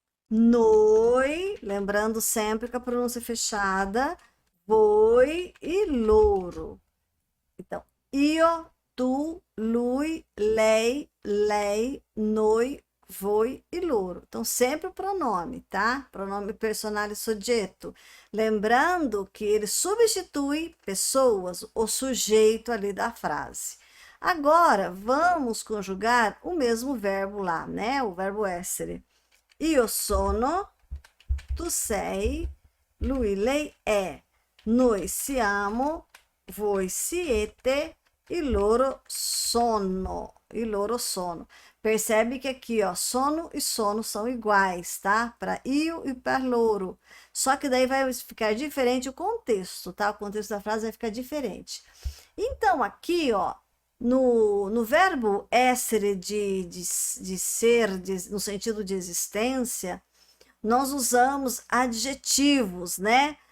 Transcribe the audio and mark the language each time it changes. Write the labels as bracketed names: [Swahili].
[Portuguese] Noi, lembrando sempre que a pronúncia é fechada, [Italian] voi e loro. [Portuguese] Então, [Italian] io, tu, lui, lei, noi, voi e loro. [Portuguese] Então, sempre o pronome, tá? Pronome personal e soggetto. Lembrando que ele substitui pessoas, o sujeito ali da frase. Agora, vamos conjugar o mesmo verbo lá, né? O verbo essere. [Italian] Io sono, tu sei, lui, lei è, noi siamo, voi siete, e loro sono. E loro sono. [Portuguese] Percebe que aqui, ó, sono e sono são iguais, tá? Para io e para loro. Só que daí vai ficar diferente o contexto, tá? O contexto da frase vai ficar diferente. Então, aqui, ó, no verbo essere de ser, no sentido de existência, nós usamos adjetivos, né?